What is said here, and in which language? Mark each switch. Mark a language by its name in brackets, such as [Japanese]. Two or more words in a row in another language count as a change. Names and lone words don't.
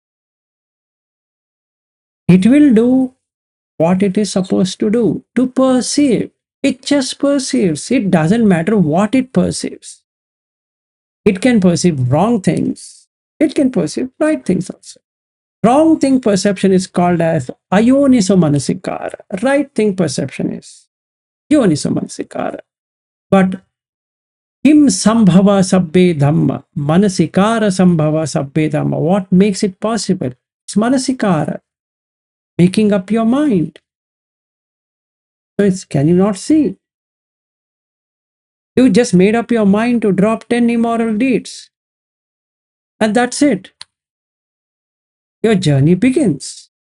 [English] It will do what it is supposed to do, to perceive. It just perceives. It doesn't matter what it perceives. It can perceive wrong things. It can perceive right things also. Wrong thing perception is called as [Pali] ayoniso manasikara. [English] Right thing perception is [Pali] yoniso manasikara. But kim sambhava sabbe dhamma, manasikara sambhava sabbe dhamma. [English] What makes it possible? It's manasikara, making up your mind. So it's, can you not see? You just made up your mind to drop 10 immoral deeds. And that's it. Your journey begins.